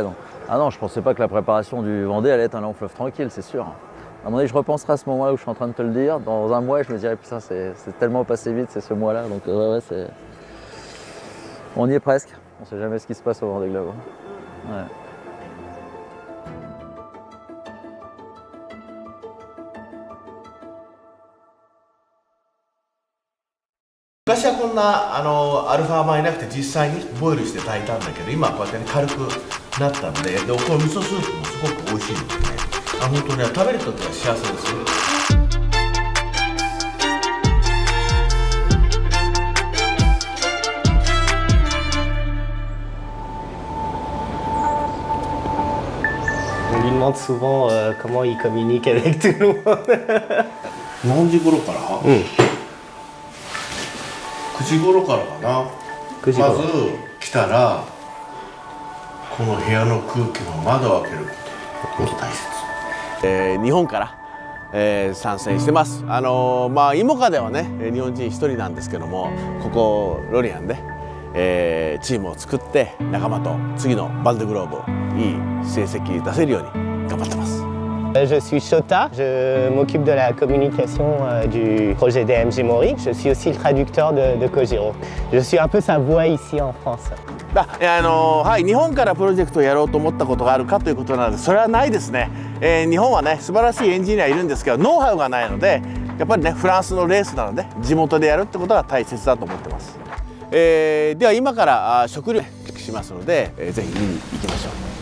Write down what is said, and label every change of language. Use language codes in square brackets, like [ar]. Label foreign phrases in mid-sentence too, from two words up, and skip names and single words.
[fr] Donc. Ah non, je pensais pas que la préparation du Vendée allait être un long fleuve tranquille, c'est sûr. À mon avis, je repenserai à ce moment-là où je suis en train de te le dire. Dans un mois, je me dirais, putain, c'est tellement passé vite, c'est ce mois-là. Donc ouais, c'est... On y est presque. On sait jamais ce qui se passe au Vendée Globe. Ouais. [ja] 昔はこんなアルファ米なくて実際にボイルして炊いたんだけど、今はこうやって、ね、軽くなったんで、でこの味噌スープもすごく美味しいのでね、本当に食べるときは幸せですよ。 [fr] On lui demande souvent comment il communique avec tout le monde. [ja] 何時頃から？ 9時頃からかな。まず来たらこの部屋の空気の窓を開けることが大切。日本から、参戦してます。イモカではね日本人一人なんですけども、ここロリアンで、チームを作って仲間と次のバンデグローブをいい成績出せるように頑張ってます。 [fr] Je suis Shota, je m'occupe de la communication du projet DMG Mori. Je suis aussi le traducteur de Kojiro. Je suis un peu sa voix ici en France. [ja] はい、日本からプロジェクトをやろうと思ったことがあるかということなので、それはないですね。日本はね素晴らしいエンジニアいるんですけど、ノウハウがないので、やっぱりねフランスのレースなので地元でやるってことが大切だと思ってます。では今から食料しますので、ぜひ見に行きましょう。